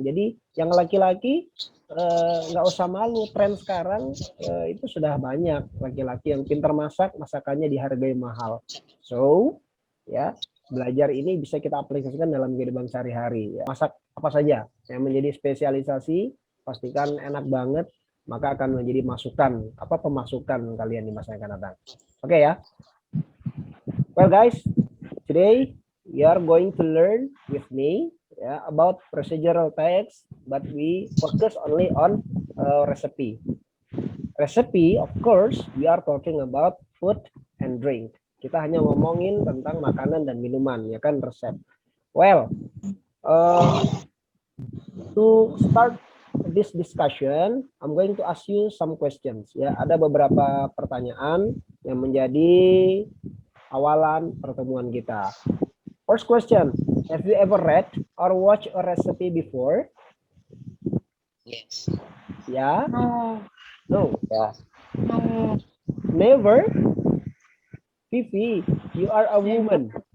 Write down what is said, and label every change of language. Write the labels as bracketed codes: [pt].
[id] Jadi yang laki-laki nggak usah malu, tren sekarang itu sudah banyak laki-laki yang pintar masak, masakannya dihargai mahal. So ya, belajar ini bisa kita aplikasikan dalam kehidupan sehari-hari. Ya. Masak apa saja yang menjadi spesialisasi, pastikan enak banget, maka akan menjadi masukan, pemasukan kalian di masa yang akan datang. Oke ya. [en] Well guys, today you are going to learn with me about procedural text, but we focus only on recipe. Recipe, of course, we are talking about food and drink. [id] Kita hanya ngomongin tentang makanan dan minuman, ya kan, resep. [en] Well, to start this discussion, I'm going to ask you some questions. [id] Ya, ada beberapa pertanyaan yang menjadi awalan pertemuan kita. [en] First question, have you ever read or watched a recipe before? Yes. [id] Ya? [en] No. No. [id] Ya. [en] No. Never? Vivi, you are a woman.